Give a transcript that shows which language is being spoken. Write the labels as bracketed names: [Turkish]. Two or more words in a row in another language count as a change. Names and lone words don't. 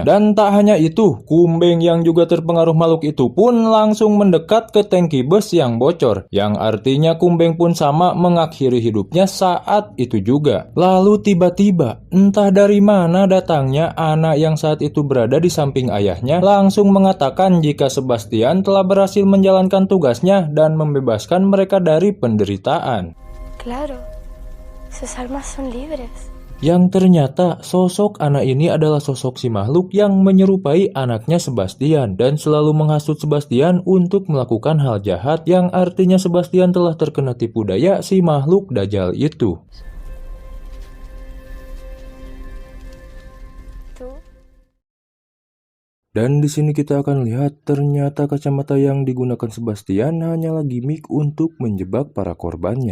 [Indonesian] Dan tak hanya itu, Kumbeng yang juga terpengaruh makhluk itu pun langsung mendekat ke tangki bus yang bocor, yang artinya Kumbeng pun sama mengakhiri hidupnya saat itu juga. Lalu tiba-tiba, entah dari mana datangnya anak yang saat itu berada di samping ayahnya langsung mengatakan jika Sebastian telah berhasil menjalankan tugasnya dan membebaskan mereka dari penderitaan. [Spanish] Claro, sus almas son libres. [Indonesian] Yang ternyata sosok anak ini adalah sosok si makhluk yang menyerupai anaknya Sebastian dan selalu menghasut Sebastian untuk melakukan hal jahat, yang artinya Sebastian telah terkena tipu daya si makhluk Dajjal itu. Dan di sini kita akan lihat ternyata kacamata yang digunakan Sebastian hanyalah gimmick untuk menjebak para korbannya.